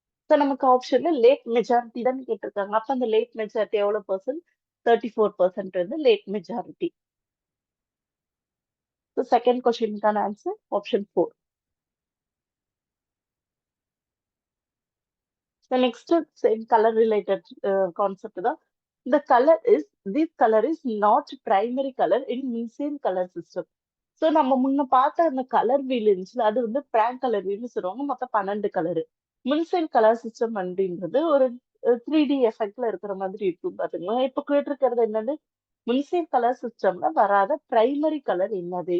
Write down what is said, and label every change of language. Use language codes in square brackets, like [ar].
[ta] So நமக்கு ஆப்ஷன்ல late majority தானே கேட்டிருக்காங்க. அப்ப அந்த லேட் மெஜாரிட்டி எவ்வளோ பெர்சன்ட்? 34% வந்து late majority. So second கொஸ்டினுக்கான answer option 4. So next same colour related concept தான். [en] This color is not primary color in Mersenne color system. [ta] So நம்ம முன்ன பார்த்த அந்த கலர் வீல் இருந்துச்சுல்ல, அது வந்து பிராங்க் கலர் வீல்னு சொல்லுவாங்க. மொத்தம் 12 கலரு. முன்சென் கலர் சிஸ்டம் அப்படின்றது ஒரு 3D எஃபெக்ட்ல இருக்கிற மாதிரி இருக்கும் பாத்துங்களா. இப்ப கேட்டிருக்கிறது என்னது? முன்சென் கலர் சிஸ்டம்ல வராத பிரைமரி கலர் என்னது?